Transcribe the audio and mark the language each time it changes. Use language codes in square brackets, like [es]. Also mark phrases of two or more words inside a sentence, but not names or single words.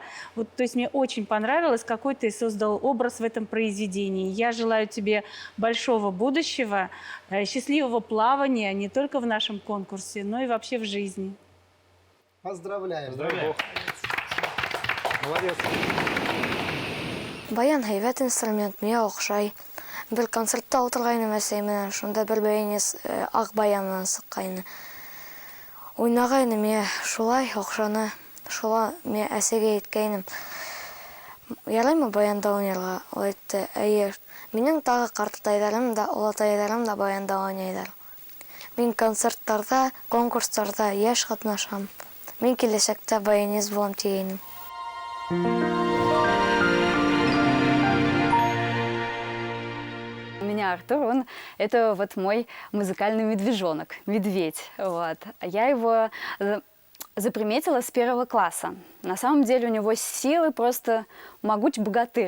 [ru] Вот, то есть мне очень понравилось, какой ты создал образ в этом произведении. Я желаю тебе большого будущего, счастливого плавания не только в нашем конкурсе, но и вообще в жизни. Поздравляем. Поздравляем. Молодец. [ba] Баян һәйбәт инструмент, миңа оҡшай. Бер концертта ултырғайным әсәй менән, шунда бер бәйнес аҡ баяндан сыҡҡайны. Уйнағайным, миңә шулай оҡшаны. Шула миңә әсәгә әйткәйнем. Яраймы баянда уйнарға? Ул әйтте, эйе. Минең тағы ҡартатайҙарым да, олатайҙарым да баянда уйнайҙар. Мин концерттарҙа, конкурстарҙа йәш ҡатнашам. Мин киләсәктә баянист булам тигәйнем. [ru] У меня Артур, это вот мой музыкальный медвежонок, медведь. Вот. Я его заприметила с 1 класса. На самом деле у него силы просто могуч богатырь.